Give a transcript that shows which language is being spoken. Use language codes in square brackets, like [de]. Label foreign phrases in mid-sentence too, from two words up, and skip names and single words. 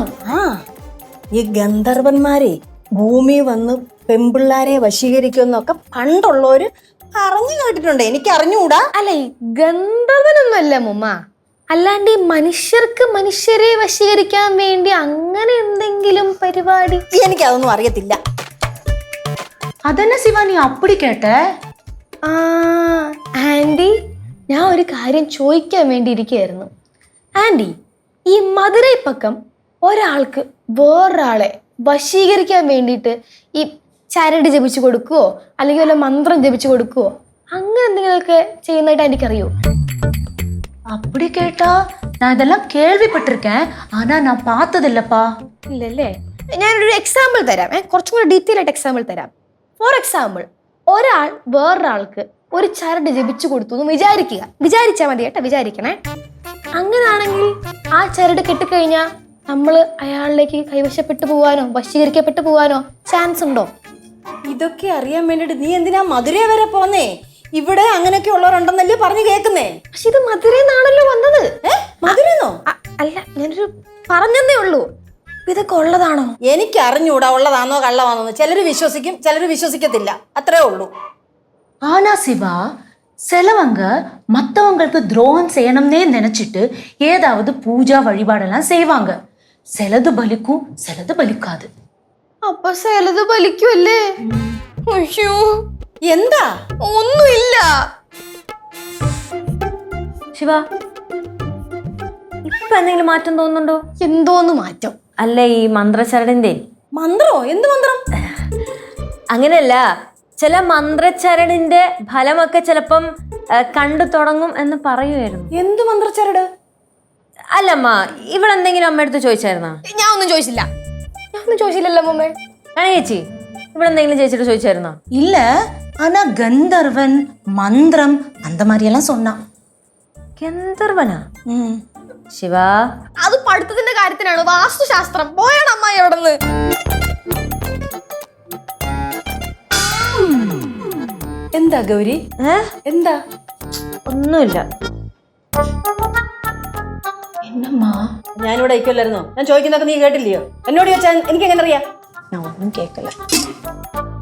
[ml] ആ, ഈ ഗന്ധർവന്മാരെ ഭൂമി വന്ന് പെമ്പിള്ളാരെ വശീകരിക്കുമെന്നൊക്കെ പണ്ടുള്ളവര് പറഞ്ഞു കേട്ടിട്ടുണ്ട്. എനിക്ക് അറിഞ്ഞുകൂടാ. അല്ല, ഈ ഗന്ധർവനൊന്നുമല്ല മുമ്മ, അല്ലാണ്ട് ഈ മനുഷ്യർക്ക് മനുഷ്യരെ വശീകരിക്കാൻ വേണ്ടി അങ്ങനെ എന്തെങ്കിലും പരിപാടി. എനിക്കതൊന്നും അറിയത്തില്ല. [ta] அதென்ன சிவா நீ அப்படி கேட்ட? [ml] ആൻറ്റി, ഞാൻ ഒരു കാര്യം ചോദിക്കാൻ വേണ്ടി ഇരിക്കുകയായിരുന്നു. ആൻറ്റി, ഈ മധുരൈ പക്കം ഒരാൾക്ക് വേറൊരാളെ വശീകരിക്കാൻ വേണ്ടിയിട്ട് ഈ ചരട് ജപിച്ചു കൊടുക്കുവോ അല്ലെങ്കിൽ വല്ല മന്ത്രം ജപിച്ചു കൊടുക്കുവോ അങ്ങനെ എന്തെങ്കിലുമൊക്കെ ചെയ്യുന്നതായിട്ട് എനിക്കറിയോ? [ta] அப்படி கேட்டா நான் இதெல்லாம் கேள்விப்பட்டிருக்கேன், ஆனா நான் பார்த்ததில்லப்பா. [ml] ഇല്ലല്ലേ? ഞാനൊരു എക്സാമ്പിൾ തരാം. കുറച്ചും കൂടി ഡീറ്റെയിൽ ആയിട്ട് എക്സാമ്പിൾ തരാം. [en] for example, [ml] ഒരാൾ വേറൊരാൾക്ക് ഒരു ചരട് ജപിച്ചു കൊടുത്തു എന്ന് വിചാരിച്ചാൽ മതി കേട്ടോ, വിചാരിക്കണേ. അങ്ങനാണെങ്കിൽ ആ ചരട് കെട്ടിക്കഴിഞ്ഞാൽ നമ്മൾ അയാളിലേക്ക് കൈവശപ്പെട്ടു പോവാനോ വശീകരിക്കപ്പെട്ടു പോവാനോ ചാൻസ് ഉണ്ടോ? ഇതൊക്കെ അറിയാൻ വേണ്ടിട്ട് നീ എന്തിനാ മധുരൈ വരെ പോന്നേ? ഇവിടെ അങ്ങനെയൊക്കെ ഉള്ളവരുണ്ടെന്നല്ലേ പറഞ്ഞു കേൾക്കുന്നേ. പക്ഷെ ഇത് മധുരന്നാണല്ലോ വന്നത്. മധുരന്നോ? അല്ല, ഞാനൊരു പറഞ്ഞതേ ഉള്ളൂ. ഇതൊക്കെ ഉള്ളതാണോ? എനിക്ക് അറിഞ്ഞൂടാ ഉള്ളതാണോ കള്ളമാണോന്ന്. ചിലര് വിശ്വസിക്കും, ചിലര് വിശ്വസിക്കത്തില്ല, അത്രേ ഉള്ളൂ. [ta] ஆனா சிவா, சிலவங்க மற்றவங்களுக்கு துரோகம் செய்யணும்னே நினைச்சிட்டு ஏதாவது பூஜா வழிபாடெல்லாம் செய்வாங்க. சிலது பலிக்கும், சிலது பலிக்காது. [ml] അപ്പൊ ചിലത് ബലിക്കുമല്ലേ? അയ്യോ, എന്താ? ഒന്നുമില്ല. ശിവ, ഇപ്പൊ എന്തെങ്കിലും മാറ്റം തോന്നുന്നുണ്ടോ? എന്തോന്ന് മാറ്റം? അല്ല, ഈ മന്ത്രച്ചരടിന്റെ മന്ത്രോ? എന്ത് മന്ത്രം? അങ്ങനെയല്ല, ചില മന്ത്രച്ചരടിന്റെ ഫലമൊക്കെ ചിലപ്പം കണ്ടു തുടങ്ങും എന്ന് പറയുമായിരുന്നു. എന്ത് മന്ത്രച്ചരട്? അല്ലമ്മ, ഇവളെന്തെങ്കിലും അമ്മയടുത്ത് ചോദിച്ചായിരുന്നാ? ഞാൻ ഒന്നും ചോദിച്ചില്ലല്ലോ മുമ്പേ. ചേച്ചി, ഇവളെന്തെങ്കിലും ചേച്ചിട്ട് ചോദിച്ചായിരുന്നോ? [ta] இல்ல, ஆனா கந்தர்வன் மந்திரம் அந்த மாதிரி எல்லாம் சொன்னான். [ml] ഗന്ധർവനാ? ശിവ, അത് പഠിത്തത്തിന്റെ കാര്യത്തിനാണ്, വാസ്തുശാസ്ത്രം. പോയാണ് അമ്മായി അവിടെ നിന്ന്. എന്താ ഗൗരി? എന്താ? ഒന്നുമില്ല. [ta] என்னம்மா? [ml] ഞാനിവിടെ ഇരിക്കുമല്ലായിരുന്നോ? ഞാൻ ചോദിക്കുന്നതൊക്കെ നീ കേട്ടില്ലയോ? എന്നോട് ചോദിച്ചാൽ എനിക്ക് എങ്ങനെ അറിയാം? [ta] நான் ஒன்றும் கேட்கல.